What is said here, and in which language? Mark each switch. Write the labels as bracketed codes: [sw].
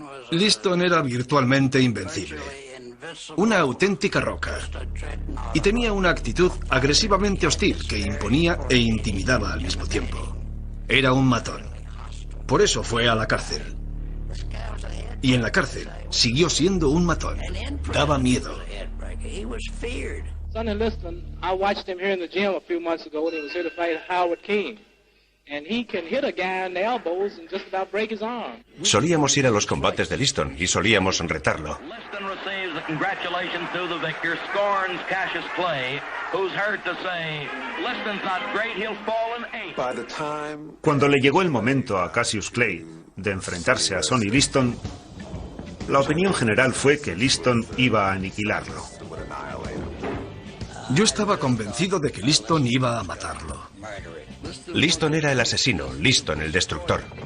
[es] Liston era virtualmente invencible. Una auténtica roca. Y tenía una actitud agresivamente hostil que imponía e intimidaba al mismo tiempo. Era un matón. Por eso fue a la cárcel. Y en la cárcel siguió siendo un matón. Daba miedo. [en] Sonny Liston, I watched him here in the gym a few months ago when he was here to fight Howard King. And he can hit a guy in the elbows and just about break his arm. [es] Solíamos ir a los combates de Liston y solíamos retarlo. [en] Liston receives the congratulations to the victor, scorns Cassius Clay, who's heard to say, Liston's not great, he'll fall in 8. [es] Cuando le llegó el momento a Cassius Clay de enfrentarse a Sonny Liston, la opinión general fue que Liston iba a aniquilarlo. Yo estaba convencido de que Liston iba a matarlo. Liston era el asesino, Liston el destructor.